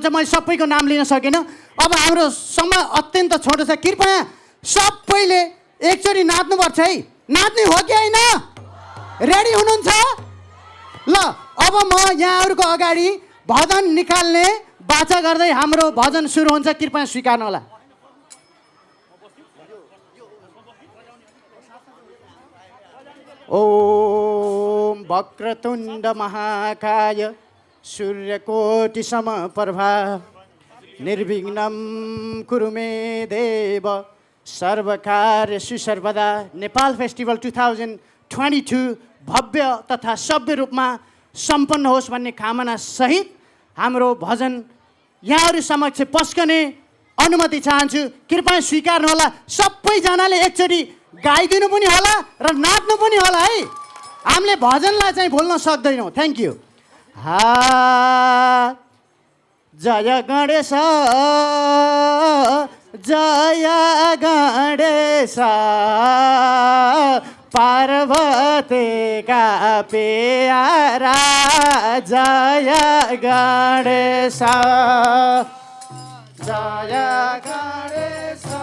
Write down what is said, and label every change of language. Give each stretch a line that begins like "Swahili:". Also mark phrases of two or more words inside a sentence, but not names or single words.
Nepali: मैले सबैको नाम लिन सकिनँ। अब हाम्रो समय अत्यन्त छोटो छ, कृपया सबैले एकचोटि नाच्नुपर्छ है। नाच्ने हो कि होइन? रेडी हुनुहुन्छ? ल अब म यहाँहरूको अगाडि भजन निकाल्ने बाचा गर्दै हाम्रो भजन सुरु हुन्छ, कृपया स्वीकार्नु होला।
Sanskrit: ओम वक्रतुण्ड महाकाय सूर्यकोटि समप्रभा निर्विघ्नं कुरु मे देव सर्वकार्येषु सर्वदा।
Nepali: नेपाल फेस्टिभल 2022 भव्य तथा सभ्य रूपमा सम्पन्न होस् भन्ने कामना सहित हाम्रो भजन यहाँहरू समक्ष पस्कने अनुमति चाहन्छु, कृपया स्वीकार्नु होला। सबैजनाले एकचोटि गाइदिनु पनि होला र नाच्नु पनि होला है। हामीले भजनलाई चाहिँ भुल्न सक्दैनौँ।
English: thank you.
Nepali: जय गणेश जय गणेश पार्वतीका प्यारा जय गणेश जय गणेश